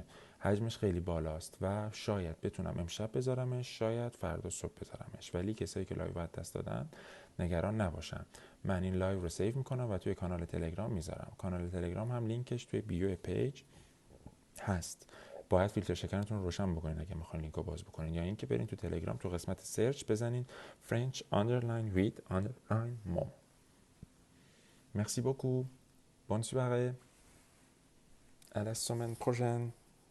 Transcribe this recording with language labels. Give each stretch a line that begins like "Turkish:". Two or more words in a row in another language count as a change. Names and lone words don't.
Persian: حجمش خیلی بالاست و شاید بتونم امشب بذارمش، شاید فردا صبح بذارمش، ولی کسایی که لایو دست دادن نگران نباشن. من این لایو رو سیو میکنم و توی کانال تلگرام میذارم. کانال تلگرام هم لینکش توی بیو پیج هست. باید فیلتر شکنتون رو روشن بکنین اگه میخواین لینک رو باز بکنین، یا اینکه برین تو تلگرام تو قسمت سرچ بزنین French_read_more.
French: Merci beaucoup. Bonne soirée. À la semaine prochaine.